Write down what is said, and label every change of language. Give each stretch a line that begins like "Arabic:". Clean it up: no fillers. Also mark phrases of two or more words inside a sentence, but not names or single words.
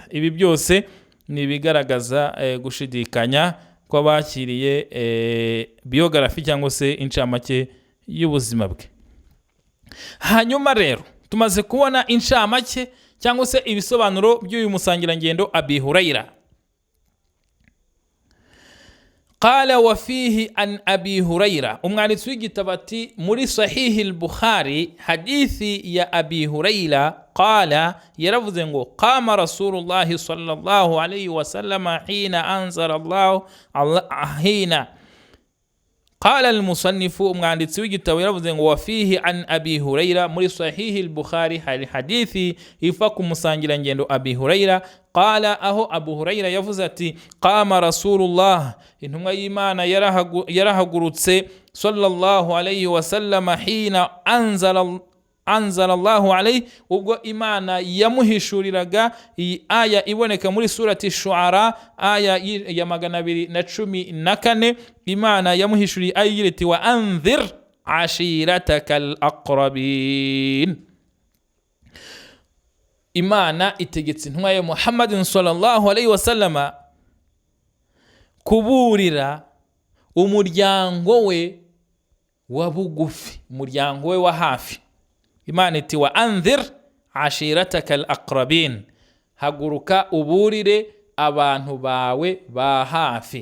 Kinyarwanda: Ibi byose ni bigaragaza gushidikanya kw'abakiriye biography cyangwa se incamake y'ubuzima bwe. Hanyuma rero tumaze kubona incamake cyangwa se ibisobanuro by'uyu musangirangendo Abi Hurayra.
Arabic: قال وفيه عن أبي هريرة,
Kinyarwanda: umwanditsi w'igitabo ati muri Sahih al-Bukhari hadithi ya Abi Hurayra, qala, yaravuze ngo
Arabic: قام رسول الله صلى الله عليه وسلم حين أنزل الله حين. قال المصنف,
Kinyarwanda: umwanditsi w'igitabo yaravuze ngo
Arabic: وفيه عن أبي هريرة,
Kinyarwanda: muri Sahih al-Bukhari hari hadithi ifa ku musangirangendo Abi Hurayra.
Arabic: Qala,
Kinyarwanda: aho Abu Hurayra yavuze ati
Arabic: قام رسول الله,
Kinyarwanda: intumwa y'Imana yarahagurutse
Arabic: صلى الله عليه وسلم حين أنزل الله عليه,
Kinyarwanda: ubwo Imana yamuhishuriraga iyi aya iboneka muri surati Shuara aya ya 214. Imana yamuhishuriye aya igira iti
Arabic: وأنذر عشيرتك الأقربين.
Kinyarwanda: Imana itegetse intumwa ya Muhammadin
Arabic: صلى الله عليه وسلم
Kinyarwanda: kuburira umuryango we wa bugufi, umuryango we wa hafi. Imana iti
Arabic: وأنذر عشيرتك الأقربين,
Kinyarwanda: haguruka uburire abantu bawe ba hafi.